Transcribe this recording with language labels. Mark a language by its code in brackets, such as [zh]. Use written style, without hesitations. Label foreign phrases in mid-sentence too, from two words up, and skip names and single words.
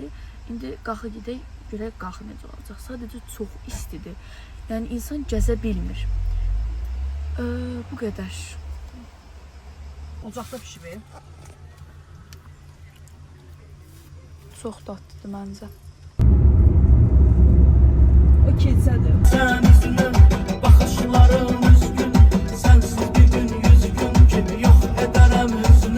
[az] İndi qalxı gedək, görək qalxı necə olacaq. Sadəcə çox istidir. Yəni insan gəzə bilmir. Bu qədər. Ocaqda pişirir. Çox dadlıdır məncə. O keçədir. [tr] Sen üzünü, bakışların üzgün. Sensiz bir gün yüz gün gibi yok ederim hüznü.